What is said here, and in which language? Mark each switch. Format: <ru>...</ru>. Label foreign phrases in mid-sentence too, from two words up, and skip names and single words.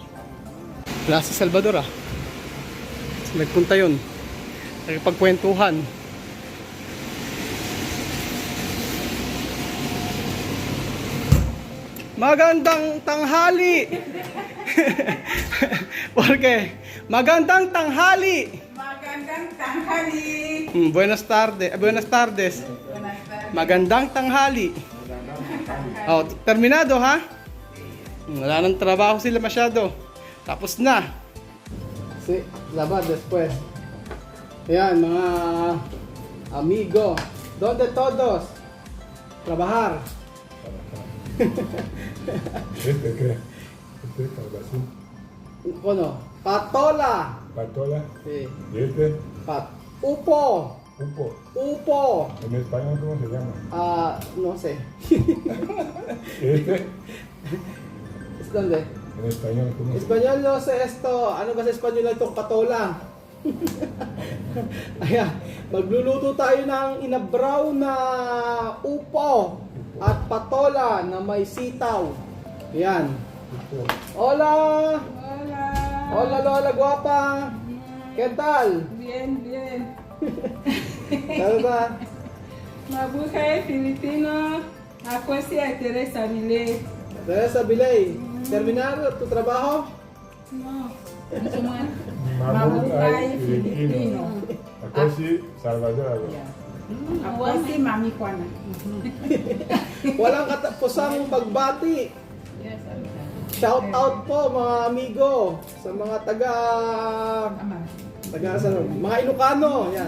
<tl>Wala sa Salvador nagpunta yun, nagpagkwentuhan. Magandang tanghali. Porque magandang tanghali. Magandang tanghali.</tl> <es>Buenas tardes. Buenas tardes.</es> <tl>Magandang tanghali.</tl> <es>Oh, terminado ha?</es> <tl>Wala nang trabaho sila masyado. Tapos na. Si, laban después. Ayan, mga amigo.</tl> <es>Donde todos? Trabajar. ¿Este qué? ¿Este es calabacín?</es> <tl>Ano? Patola.</tl> <es>¿Patola? Sí. ¿Y este?</es> <tl>Upo. Upo. Upo.</tl> <es>¿En español cómo se llama? No sé. ¿Este? ¿Es dónde? En español cómo se llama? Español no sé esto.</es> <tl>Ano ba sa Espanyol na itong patola? Ayan. Magluluto tayo ng inabraw na upo at patola na may sitaw. Ayan. Upo.</tl> <es>Hola! Hola. Hola Lola guapa! ¿Qué tal? Bien, bien.</es> <tl>Ano ba? Mabuhay Filipino. Ako si Teresa Vile. Teresa Bilay.</tl> <es>Terminado tu trabajo? No.</es> <tl>Mabuhay Filipino. Ako si Salvador. Ako si Mami Kuana. Walang katapusang pagbati.</tl> <en>Shout out</en> <tl>po mga amigo sa mga taga mga Ilocano, yan.</tl>